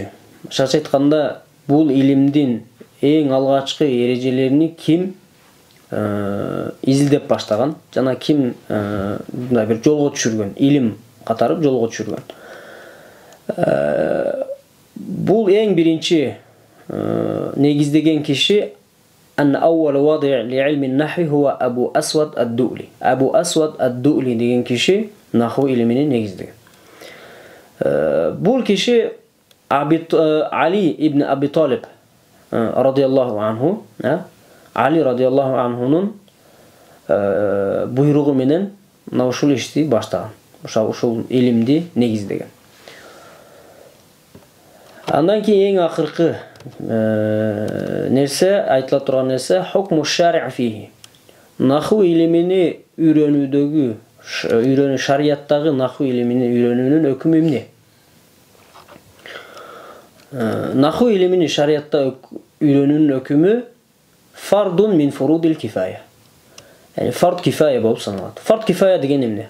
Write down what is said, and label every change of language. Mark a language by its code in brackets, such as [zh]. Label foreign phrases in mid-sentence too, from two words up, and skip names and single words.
[ky] Башкача айтканда, бул илимдин эң алгачкы эрежелерини ким изилдеп баштаган жана ким мындай бир жолго түшүргөн, илим катары жолго түшүргөн. Бул эң биринчи негиздеген киши [ar] أول واضع لعلم النحو هو أبو أسود الدؤلي. [ky] أبو أسود الدؤلي деген киши наху илиминин негиздеген. Бул киши Али ибн Аби Талиб [ar] رضي الله عنه, [ky] Али [ar] رضي الله عنه [ky] буйругу менен ушул ишти баштаган. Ушул илимди негиздеген. Андан кийин эң акыркы нерсе, айтыла турган нерсе [ar] حكم الشرع فيه. [ky] Наху илимини үйрөнүү шарияттагы наху илимини үйрөнүүнүн өкүмү эмне? Наху илимини шариятта үйрөнүүнүн өкүмү [ar] فرض من فروض الكفاية. [ky] Yani [ar] فرض كفاية [ky] болуп саналат. [ar] فرض كفاية [ky] деген эмне?